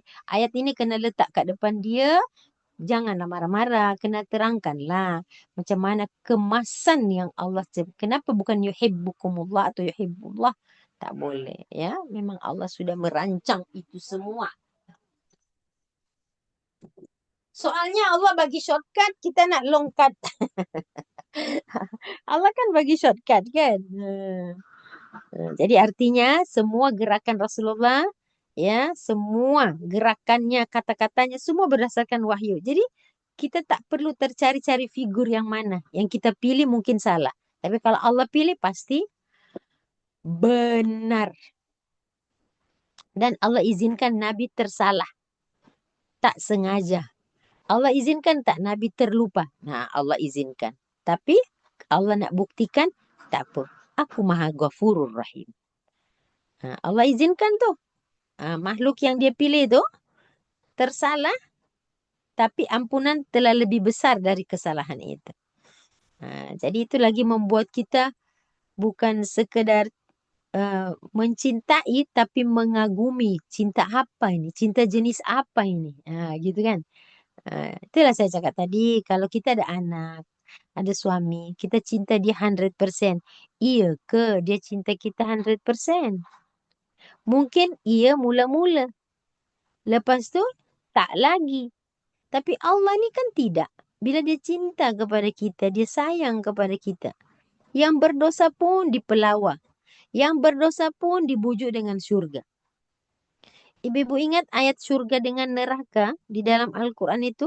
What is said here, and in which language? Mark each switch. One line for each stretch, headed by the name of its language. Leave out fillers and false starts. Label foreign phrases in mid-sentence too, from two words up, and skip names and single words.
Malay: Ayat ini kena letak kat depan dia. Janganlah marah-marah, kena terangkanlah macam mana kemasan yang Allah kenapa bukan yuhibbukumullah atau yuhibbullah, tak boleh ya, memang Allah sudah merancang itu semua. Soalnya Allah bagi shortcut, kita nak longkat. Allah kan bagi shortcut kan. Jadi artinya semua gerakan Rasulullah, ya, semua gerakannya, kata-katanya semua berdasarkan wahyu. Jadi kita tak perlu tercari-cari figur yang mana. Yang kita pilih mungkin salah. Tapi kalau Allah pilih pasti benar. Dan Allah izinkan Nabi tersalah. Tak sengaja. Allah izinkan tak Nabi terlupa. Nah, Allah izinkan. Tapi Allah nak buktikan, tak apa. Aku Maha
Arabic: غفور رحيم.
Malay: Allah izinkan tu. Makhluk yang dia pilih tu tersalah, tapi ampunan telah lebih besar dari kesalahan itu. Jadi itu lagi membuat kita bukan sekedar mencintai, tapi mengagumi. Cinta apa ini? Cinta jenis apa ini? Gitu kan? Itulah saya cakap tadi, kalau kita ada anak, ada suami, kita cinta dia 100%. Iya ke dia cinta kita 100%? Mungkin iya mula-mula. Lepas tu, tak lagi. Tapi Allah ni kan tidak. Bila dia cinta kepada kita, dia sayang kepada kita. Yang berdosa pun dipelawa. Yang berdosa pun dibujuk dengan syurga. Ibu-ibu ingat ayat syurga dengan neraka di dalam Al-Quran itu?